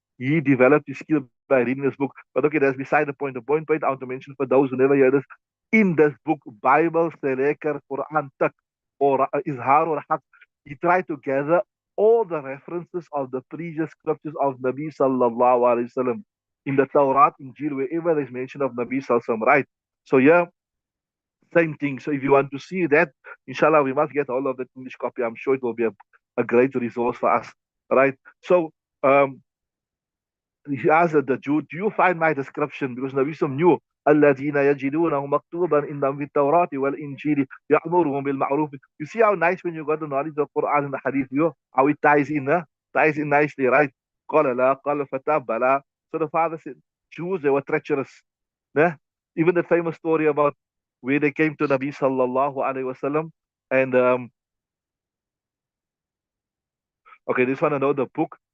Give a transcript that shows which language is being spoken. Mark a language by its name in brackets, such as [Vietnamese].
[English] He developed his skill by reading this book. But okay, that's beside the point. The point I want to mention for those who never heard this, in this book, Bible Selekar Quran Tak, or Izhar or Haq, he tried to gather all the references of the previous scriptures of Nabi Sallallahu Alaihi Wasallam in the Tawrat, Injil, wherever there's mention of Nabi Sallallahu Alaihi Wasallam, right? So yeah, same thing. So if you want to see that, inshallah, we must get all of the English copy. I'm sure it will be a great resource for us, right? So he asked the Jew, do you find my description? Because Nabi Sallam knew, [Arabic] الذين يجدونه مكتوبا عندهم في التوراة والإنجيل يأمرهم بالمعروف. [English] You see how nice when you got the knowledge of Quran and the Hadith, how it ties in, ties in nicely, right? [Arabic] قال لا قال الفتى بلى. [English] So the father said, Jews, they were treacherous. Yeah? Even the famous story about where they came to Nabi Sallallahu Alaihi Wasallam and okay, this one I know the book.